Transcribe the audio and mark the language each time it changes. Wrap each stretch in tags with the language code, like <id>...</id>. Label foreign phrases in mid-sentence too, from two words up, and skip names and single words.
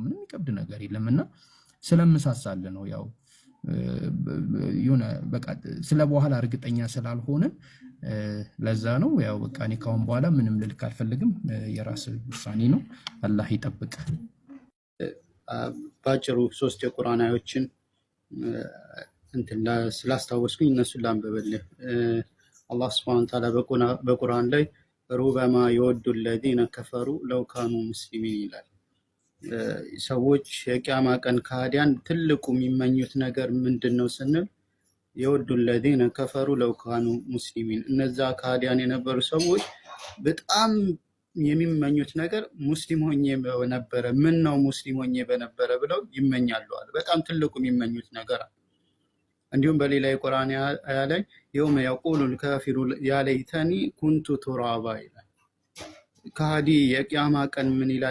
<am>ምንም የሚከብድ ነገር የለምና ስለምሳሳለ ነው። ያው የሆነ በቃ ስለ በኋላ እርግጠኛ ስላልሆነን ለዛ ነው። ያው በቃ እኔ ካሁን በኋላ ምንም ልልክ አልፈልግም። የራስ ውሳኔ ነው። አላህ ይጠብቅ። ባጭሩ 3 የቁርአን አዮችን ስላስታወስኩኝ እነሱን ላንብብልህ።</am> <ar>الله سبحانه وتعالى</ar> <am>በቁርአን ላይ</am> <ar>ربما يود الذين كفروا لو كانوا مسلمين</ar> <am>ይላል። ሰዎች የቂያማ ቀን ከሃዲያን ትልቁ የሚመኙት ነገር ምንድነው ስንል የወዱ</am> <ar>الذين كفروا لو كانوا مسلمين</ar> <am>እነዛ ከሃዲያን የነበሩ ሰዎች በጣም የሚመኙት ነገር ሙስሊም ሆኜ በነበረ ምን ነው ሙስሊም ሆኜ በነበረ ብለው ይመኛሉ አለ። በጣም ትልቁ የሚመኙት ነገር አለ። እንዲሁም በሌላ የቁርአን አያ ላይ</am> <ar>يوم يقول الكافر يا ليتني كنت ترابا</ar> <am>ይላል። ከሃዲ የቂያማ ቀን ምን ይላል?</am>